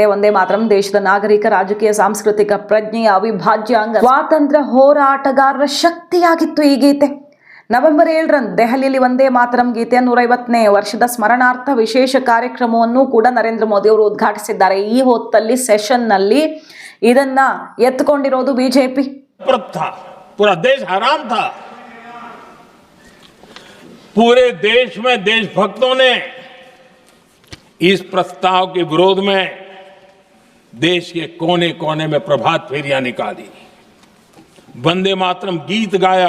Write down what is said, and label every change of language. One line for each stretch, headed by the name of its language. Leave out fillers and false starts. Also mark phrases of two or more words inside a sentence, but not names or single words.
Kannada: ಒಂದೇ ಮಾತರಂ ದೇಶದ ನಾಗರಿಕ, ರಾಜಕೀಯ, ಸಾಂಸ್ಕೃತಿಕ ಪ್ರಜ್ಞೆಯ ಅವಿಭಾಜ್ಯ ಅಂಗ, ಸ್ವಾತಂತ್ರ್ಯ ಹೋರಾಟಗಾರರ ಶಕ್ತಿಯಾಗಿತ್ತು ಈ ಗೀತೆ. ನವೆಂಬರ್ 7ರಂದು ದೆಹಲಿಯಲ್ಲಿ ಒಂದೇ ಮಾತರಂ ಗೀತೆಯ 150ನೇ ವರ್ಷದ ಸ್ಮರಣಾರ್ಥ ವಿಶೇಷ ಕಾರ್ಯಕ್ರಮವನ್ನು ಕೂಡ ನರೇಂದ್ರ ಮೋದಿ ಅವರು ಉದ್ಘಾಟಿಸಿದ್ದಾರೆ. ಈ ಹೊತ್ತಲ್ಲಿ ಸೆಷನ್ನಲ್ಲಿ ಇದನ್ನ ಎತ್ತುಕೊಂಡಿರೋದು ಬಿಜೆಪಿ.
Hindi: पूरा देश हैरान था. पूरे देश में देशभक्तों ने इस प्रस्ताव के विरोध में देश के कोने कोने में प्रभात फेरियां निकाली, वंदे मातरम गीत गाया.